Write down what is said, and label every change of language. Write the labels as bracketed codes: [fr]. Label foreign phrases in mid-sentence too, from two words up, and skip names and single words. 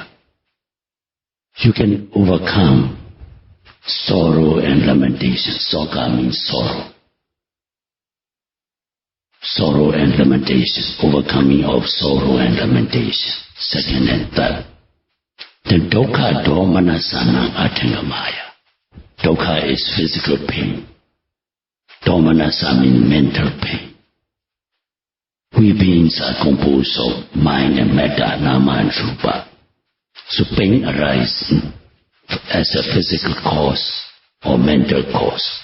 [en] You can overcome sorrow and lamentation. Soka means sorrow. Sorrow and lamentation, overcoming of sorrow and lamentation, second and third. [pi] Then dukkha domanasana atangamaya. [en] Dukkha is physical pain. Domanasa means mental pain. We beings are composed of mind and matter, nama and rupa. So pain arises as a physical cause or mental cause.